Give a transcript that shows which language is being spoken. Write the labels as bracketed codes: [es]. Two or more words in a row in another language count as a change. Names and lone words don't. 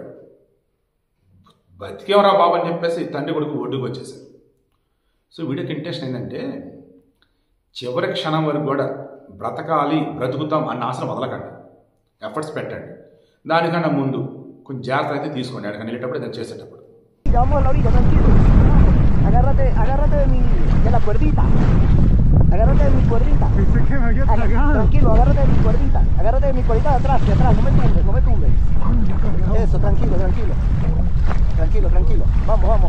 [te] బతికేవరా బాబు అని చెప్పేసి తండ్రి కొడుకు ఒడ్డుకు వచ్చేసారు. సో వీడియోకి ఇంట్రెస్ట్ ఏంటంటే చివరి క్షణం వరకు కూడా బ్రతకాలి, బ్రతుకుతాం అన్న ఆశను వదలకండి, ఎఫర్ట్స్ పెట్టండి. దానికన్నా ముందు కొంచెం జాగ్రత్త అయితే తీసుకోండి. అక్కడికి వెళ్ళేటప్పుడు ఏదైనా చేసేటప్పుడు. [es] Agárrate de la cuerdita. Agárrate de mi cuerdita. Tranquilo, agárrate de mi cuerdita. Agárrate de mi cuerdita de atrás, no me tumbes. Eso, tranquilo. Vamos.